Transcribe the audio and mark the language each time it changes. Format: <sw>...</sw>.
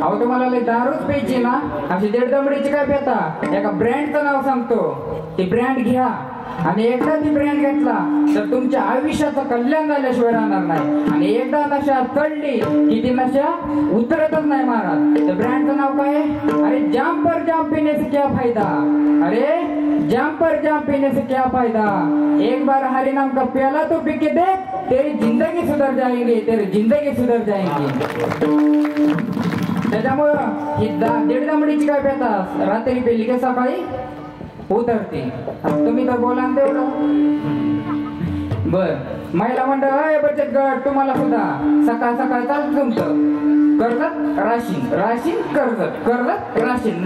<mr>अहो तुम्हाला लय दारूच प्यायची ना, अशी दीडदमडीची काय पेता. एका ब्रँडचं नाव सांगतो, ती ब्रँड घ्या आणि एकदा ती ब्रँड घेतला तर तुमच्या आयुष्याचं कल्याण झाल्याशिवाय राहणार नाही. आणि एकदा नशा चढली की ती नशा उतरतच नाही महाराज. त्या ब्रँडचं नाव काय आहे?</mr> <hi>अरे जाम पर जाम पीने से क्या फायदा. अरे जाम पर जाम पीने से क्या फायदा. एक बार हरि नाम का प्याला तो पी के देख, तेरी जिंदगी सुधर जाएगी, तेरी जिंदगी सुधर जाएगी.</hi> <mr>त्याच्यामुळं ही दीड दमडीची काय पेता, रात्री पेली की सकाळी उतरते. तुम्ही तर बोला ना तेवढं. बर महिला मंडळ बचत गट तुम्हाला सुद्धा सकाळ सकाळ चालत तुमचं कर्जत राशीन, राशीन कर्जत, कर्जत राशीन.</mr>